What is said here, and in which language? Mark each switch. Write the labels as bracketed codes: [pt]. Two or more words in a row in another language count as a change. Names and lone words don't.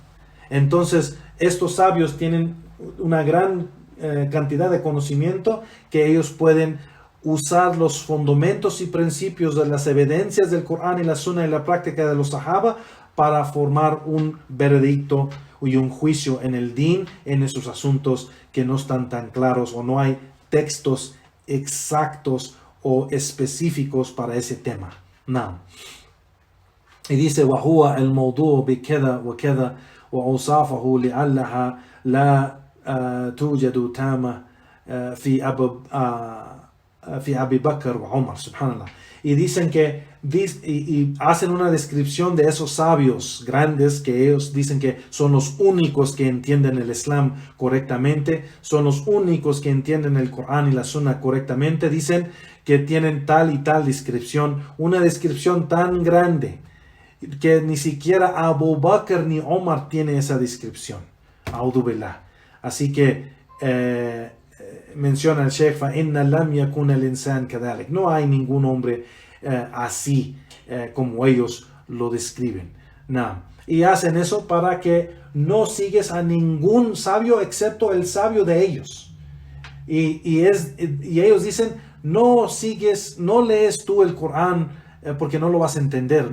[es] Entonces, estos sabios tienen una gran cantidad de conocimiento que ellos pueden usar los fundamentos y principios de las evidencias del Corán y la Sunna y la práctica de los Sahaba para formar un veredicto y un juicio en el din en esos asuntos que no están tan claros o no hay textos exactos o específicos para ese tema. No. Y dice, [ar] وَهُوَ الْمَوْضُوعُ بِكَذَا وَكَذَا وَأَوْصَافَهُ لِعَلَّهَا لَا توجد تامة في Abu Bakr o Omar, subhanallah. [es] Y dicen que y hacen una descripción de esos sabios grandes que ellos dicen que son los únicos que entienden el Islam correctamente, son los únicos que entienden el Corán y la Sunna correctamente. Dicen que tienen tal y tal descripción, una descripción tan grande que ni siquiera Abu Bakr ni Omar tiene esa descripción. [ar] أعوذ بالله. [es] Así que menciona el Sheikh, [ar] فَإِنَّ لَمْ يَكُنَ الْإِنسَانِ كَذَلِكَ. [es] No hay ningún hombre así como ellos lo describen. No. Y hacen eso para que no sigues a ningún sabio excepto el sabio de ellos. Y ellos dicen, no lees tú el Corán porque no lo vas a entender.